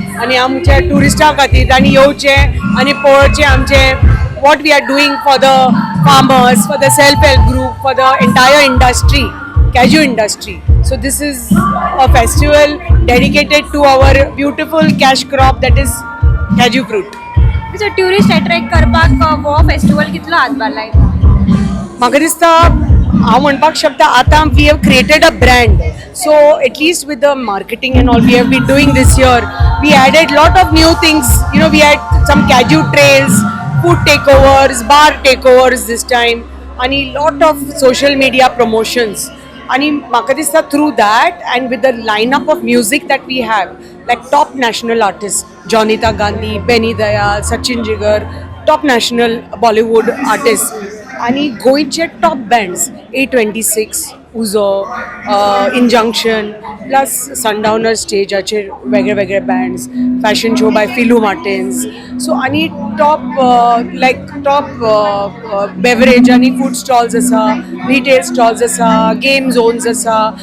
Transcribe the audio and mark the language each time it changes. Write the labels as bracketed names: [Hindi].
[Goan Konkani] आनी आमच्या टुरिस्टां खातीर तांणी येवचें आनी पळोवचें आमचें [English] what we are doing for the farmers, for the self-help group, for the entire industry, cashew industry. So this is a festival dedicated to our beautiful cash crop that is cashew fruit. So tourist attract [Goan Konkani] करपाक Goa festival कितलो हातभार लायता? म्हाका दिसता हांव म्हणपाक शकता आतां [English] We have created a brand. So at least with the marketing and all we have been doing this year. We added lot of new things. You know, we had some cashew trails, food takeovers, bar takeovers this time, आणि lot of social media promotions. [Goan Konkani] आणि म्हाका दिसता [English] through that and with the lineup of music that we have, like top national artists, Jonita Gandhi, Benny Dayal, Sachin Jigar, top national Bollywood artists, आणि [Goan Konkani] गोंयचे top bands [English] A26, उजो, injunction, plus sundowner [Goan Konkani] स्टेजाचेर वेगळे वेगळे bands, [English] Fashion show by Filu Martins. [Goan Konkani] So आनी top लायक top beverage आनी food stalls आसा, retail stalls आसा, game zones आसा.